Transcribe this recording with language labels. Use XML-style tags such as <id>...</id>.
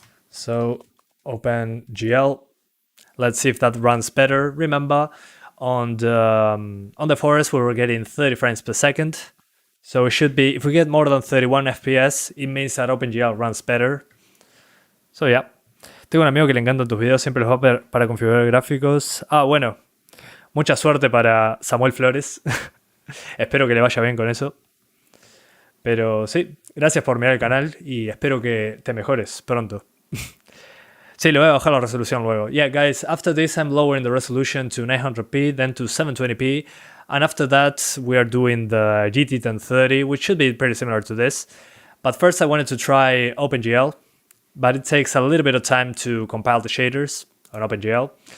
<en>So OpenGL, let's see if that runs better. Remember, on the forest, we were getting 30 frames per second. So it should be, if we get more than 31 FPS, it means that OpenGL runs better. So yeah.</en> <es>Tengo un amigo que le encantan tus videos, siempre los va a ver para configurar gráficos. Ah, bueno. Mucha suerte para Samuel Flores. Espero que le vaya bien con eso. Pero sí, gracias por mirar el canal y espero que te mejores pronto. Sí, le voy a bajar la resolución luego.</es> <en>Yeah, guys, after this I'm lowering the resolution to 900p, then to 720p, and after that we are doing the GT 1030, which should be pretty similar to this. But first I wanted to try OpenGL, but it takes a little bit of time to compile the shaders on OpenGL.</en>